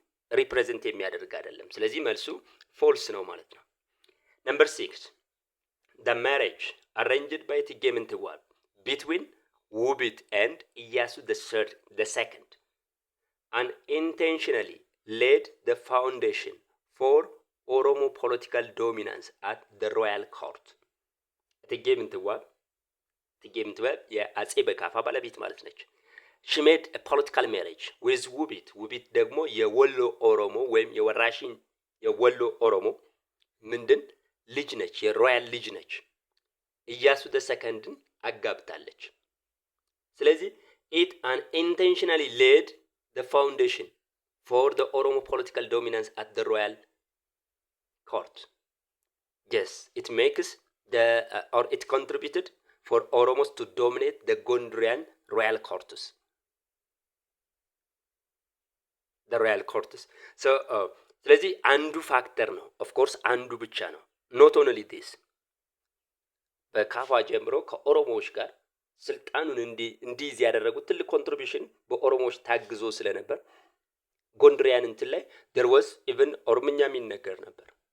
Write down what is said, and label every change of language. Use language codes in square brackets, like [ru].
[am] ሪፕሬዘንት የሚያደርግ አይደለም። ስለዚህ መልሱ ፎልስ ነው ማለት ነው። [en] Number 6 the marriage arranged by እቴጌ ምንትዋብ between ውቢት and ኢያሱ the second unintentionally laid the foundation for Oromo political dominance at the royal court. [am] እቴጌ ምንትዋብ የአጼ በካፋ ባለቤት ማለት ነች። [en] she made a political marriage with [am] ውቢት ደግሞ የወሎ ኦሮሞ ወይም የወራሽን የወሎ ኦሮሞ ምንድን ልጅ ነች፣ የሮያል ልጅ ነች። ኢያሱ ሰከንድን አጋብታለች። ስለዚህ [en] it unintentionally laid the foundation for the Oromo political dominance at the royal court. Yes, it makes the or it contributed for Oromos to dominate the Gondrian royal courts. The royal courts. [am] So ስለዚህ አንዱ ፋክተር ነው። [en] ኦፍ ኮርስ [am] አንዱ ብቻ ነው። [en] ኖት ኦንሊ ዲስ [am] በካፋ ጀምሮ ከኦሮሞዎች ጋር ስልጣኑን እንዲይዝ ያደረጉት ትልቅ ኮንትሪቢዩሽን በኦሮሞዎች ታግዞ ስለነበር ጎንድሪያን እንትን ላይ [en] there was even [am] ኦሮምኛ የሚነገር ነበር።